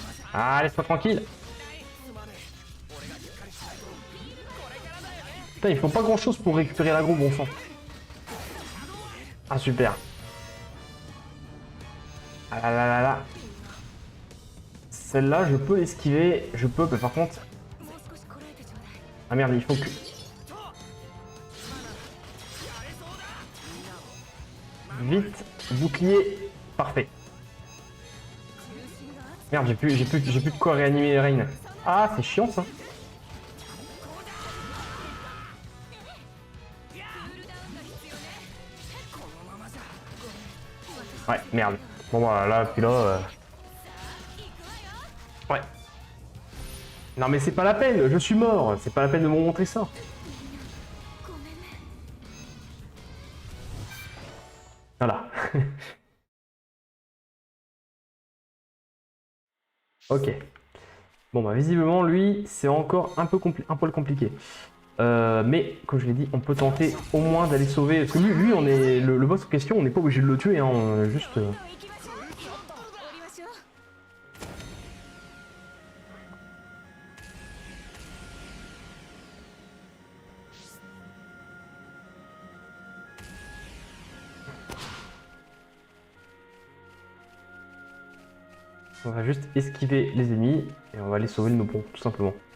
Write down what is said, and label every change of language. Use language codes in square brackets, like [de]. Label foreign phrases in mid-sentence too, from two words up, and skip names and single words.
[fr] Ah, laisse-moi tranquille. Putain, ils font pas grand chose pour récupérer l'aggro, bon sang. Ah, super. Ah là là là là. Celle-là, je peux l'esquiver. Je peux, mais par contre... [ja] もう少しこらえてちょうだい [fr] Ah merde, il faut que... Vite, bouclier, parfait. Merde, j'ai plus de quoi réanimer Rain. Ah, c'est chiant ça. Ouais, merde. Bon voilà, là, puis là... Ouais. Non mais c'est pas la peine, je suis mort. C'est pas la peine de me montrer ça. [ja] ごめんね [fr] Voilà. Ok. Bon bah visiblement lui c'est encore un poil compliqué. Mais comme je l'ai dit, on peut tenter au moins d'aller sauver. Parce que lui on est le boss en question, on n'est pas obligé de le tuer, hein, on juste. [ja] どんどん行きましょう降りましょう [fr] On va juste esquiver les ennemis et on va aller sauver le Nopon, tout simplement.